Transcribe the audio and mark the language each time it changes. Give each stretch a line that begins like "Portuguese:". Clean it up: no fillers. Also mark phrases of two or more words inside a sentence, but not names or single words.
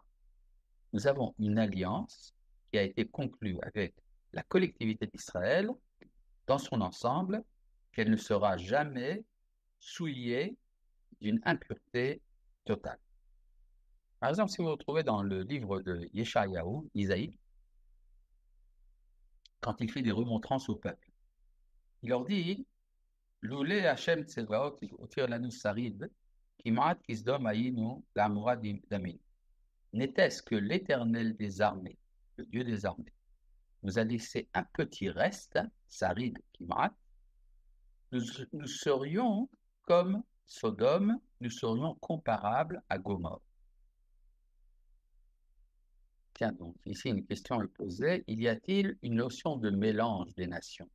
French: Nous avons une alliance qui a été conclue avec la collectivité d'Israël dans son ensemble, qu'elle ne sera jamais souillée d'une impureté totale. Par exemple, si vous retrouvez dans le livre de Yeshayahu, Isaïe, quand il fait des remontrances au peuple, il leur dit
Hebrew: לולי השם צבאות הותיר לנו שריד כמעט כסדום היינו לעמורה דמינו.
French: N'était-ce que l'Éternel des armées, le Dieu des armées, nous a laissé un petit reste,
Hebrew: שריד כמעט,
French: nous serions comme Sodome, nous serions comparables à Gomorrhe. Tiens donc, ici une question est posée, y a-t-il une notion de mélange des nations?